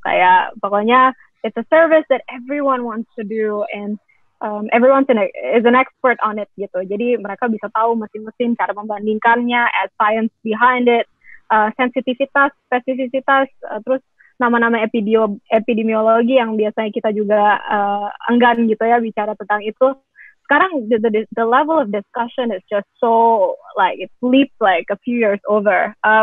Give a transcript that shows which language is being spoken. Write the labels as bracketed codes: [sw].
[id] Kayak pokoknya [en] it's a service that everyone wants to do and everyone is an expert on it [id] gitu. Jadi mereka bisa tahu mesin-mesin, cara membandingkannya, [en] add science behind it, [id] sensitivitas, spesifisitas, terus nama-nama epidemiologi yang biasanya kita juga enggan gitu ya bicara tentang itu. Sekarang [en] the level of discussion is just so like it leaps like a few years over.